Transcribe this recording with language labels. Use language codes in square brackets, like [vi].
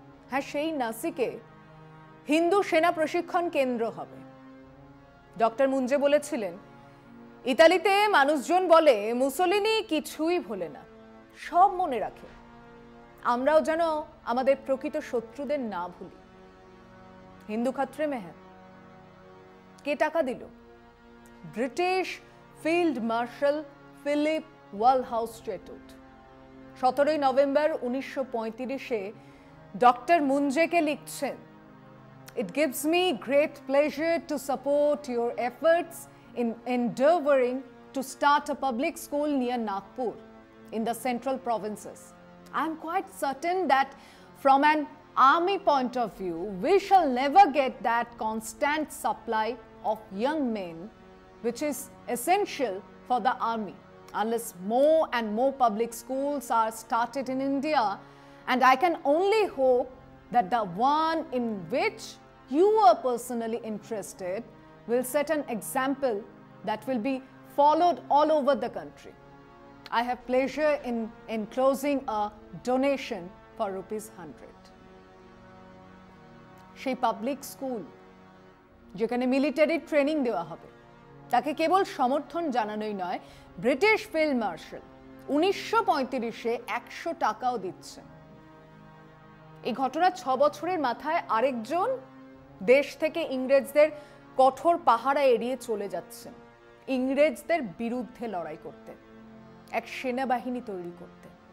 [bn] হ্যাঁ, সেই নাসিকে হিন্দু সেনা প্রশিক্ষণ কেন্দ্র হবে। ডক্টর মুঞ্জে বলেছিলেন, ইতালিতে মানুষজন বলে মুসোলিনি কিছুই ভোলে না, সব মনে রাখে। আমরাও যেন আমাদের প্রকৃত শত্রুদের না ভুলি। [hi] হিন্দু খাত্রে মে হ্যাঁ। [bn] কে টাকা দিল? British field marshal Philip ওয়ালহাউস্টেটুট 17 November 1935-এ doctor মুঞ্জেকে লিখছেন, [en] It gives me great pleasure to support your efforts in endeavoring to start a public school near Nagpur in the central provinces. I am quite certain that from an army point of view, we shall never get that constant supply of young men which is essential for the army unless more and more public schools are started in India, and I can only hope that the one in which you are personally interested will set an example that will be followed all over the country. I have pleasure in enclosing a donation for ₹100. [bn] সেই public school যেখানে military training দেওয়া হবে, তাকে কেবল সমর্থন জানানোই নয়, British field marshal 1935-এ 100 টাকাও দিচ্ছেন। এই ঘটনা 6 বছরের মাথায় আরেকজন দেশ থেকে ইংরেজদের কঠোর পাহারা এড়িয়ে চলে যাচ্ছেন, ইংরেজদের বিরুদ্ধে লড়াই করতে, এক সেনাবাহিনী তৈরি করতে।